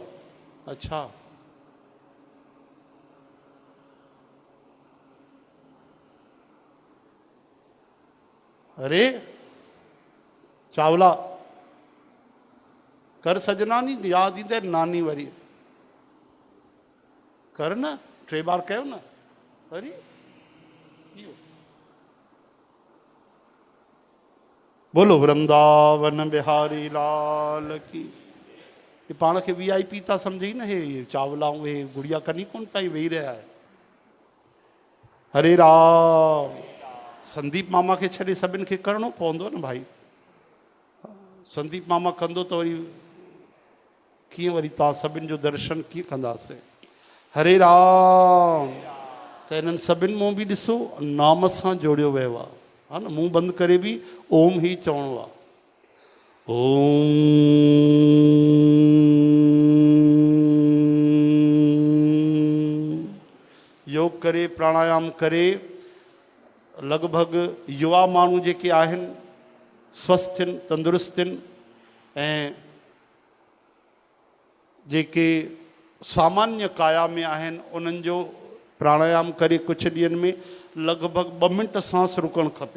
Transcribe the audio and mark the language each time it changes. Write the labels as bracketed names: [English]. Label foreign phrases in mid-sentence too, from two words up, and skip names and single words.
[Sindhi] अच्छा, अरे चावला कर सजनानी, यादि ईंदे नानी वरी कर न, 3 बार कयो न। [Hindi] अरे बोलो वृंदावन बिहारी लाल की। [Sindhi] ये पाण खे VIP था सम्झी न, हे चावलाऊं हे गुड़िया कनी कोन पाई वेही रहिया आहे। हरे राम। संदीप मामा खे छॾे सभिनि खे करिणो पवंदो न भाई। संदीप मामा कंदो त वरी कीअं वरी तव्हां सभिनि जो दर्शन कीअं कंदासीं। हरे राम। त इन्हनि सभिनि मां बि ॾिसो नाम सां जोड़ियो वियो आहे, हा न। मुंहुं बंदि करे बि ओम ही चवणो आहे। ओम योग करे, प्राणायाम करे, लॻभॻि युवा माण्हू जेके आहिनि स्वस्थ आहिनि, तंदुरुस्त आहिनि, ऐं जेके सामान्य काया में आहिनि उन्हनि जो प्राणायाम करे कुझु ॾींहंनि में लॻभॻि 2 मिंट सांस रुकणु खपे।